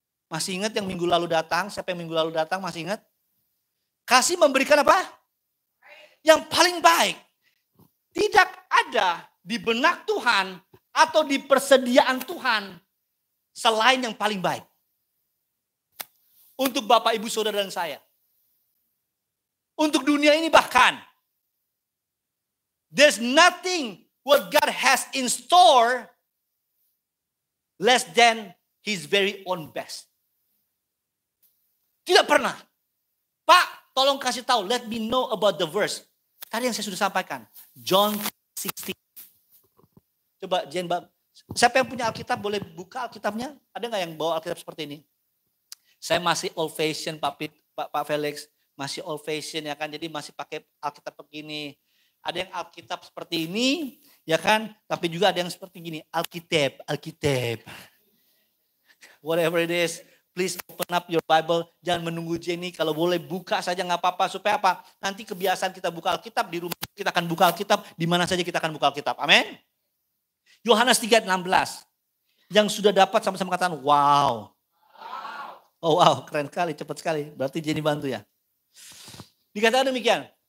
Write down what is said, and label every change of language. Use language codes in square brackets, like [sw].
[id] Masih ingat yang minggu lalu datang? Siapa yang minggu lalu datang masih ingat? Kasih memberikan apa? Yang paling baik. Tidak ada di benak Tuhan atau di persediaan Tuhan selain yang paling baik. Untuk Bapak, Ibu, Saudara dan saya. Untuk dunia ini bahkan. [en] There's nothing what God has in store less than His very own best. [id] Tidak pernah. Pak, tolong kasih tahu. [en] Let me know about the verse. [id] Tadi yang saya sudah sampaikan. John 16. Coba Jen, siapa yang punya Alkitab boleh buka Alkitabnya? Ada nggak yang bawa Alkitab seperti ini? Saya masih old fashion Pak Felix. Masih old fashion ya kan. Jadi masih pakai Alkitab begini. Ada yang Alkitab seperti ini, ya kan? Tapi juga ada yang seperti gini, Alkitab. [en] Whatever it is, please open up your Bible. [id] Jangan menunggu Jenny, kalau boleh buka saja nggak apa-apa. Supaya apa? Nanti kebiasaan kita buka Alkitab, di rumah kita akan buka Alkitab, di mana saja kita akan buka Alkitab. Amin. Yohanes 3:16. Yang sudah dapat sama-sama katakan, wow. Oh wow, keren sekali, cepat sekali. Berarti Jenny bantu ya. Dikatakan demikian.